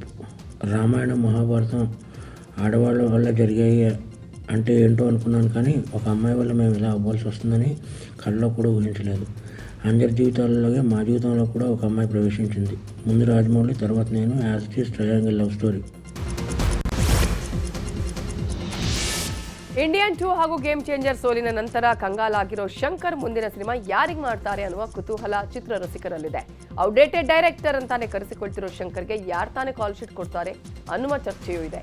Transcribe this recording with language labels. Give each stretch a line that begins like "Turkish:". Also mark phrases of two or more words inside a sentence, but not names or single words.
Telugu: రామాయణం, మహాభారతం ఆడవాళ్ళ వల్ల జరిగాయి అంటే ఏంటో అనుకున్నాను, కానీ ఒక అమ్మాయి వల్ల మేము ఇలా అవ్వాల్సి వస్తుందని కళ్ళలో కూడా ఊహించలేదు. అందరి జీవితాలలోనే మా జీవితంలో కూడా ఒక అమ్మాయి ప్రవేశించింది. ముందు రాజమౌళి, తర్వాత నేను.
English: As it is triangle love story.
Kannada: ಇಂಡಿಯನ್ 2 ಹಾಗೂ ಗೇಮ್ ಚೇಂಜರ್ ಸೋಲಿನ ನಂತರ ಕಂಗಾಲಾಗಿರೋ ಶಂಕರ್ ಮುಂದಿನ ಸಿನಿಮಾ ಯಾರಿಗೆ ಮಾಡ್ತಾರೆ ಅನ್ನುವ ಕುತೂಹಲ ಚಿತ್ರರಸಿಕರಲ್ಲಿದೆ.
English: outdated director
Kannada: ಅಂತಾನೆ ಕರೆಸಿಕೊಳ್ತಿರೋ ಶಂಕರ್ಗೆ ಯಾರು ತಾನೇ
English: call sheet
Kannada: ಕೊಡ್ತಾರೆ ಅನ್ನುವ ಚರ್ಚೆಯೂ ಇದೆ.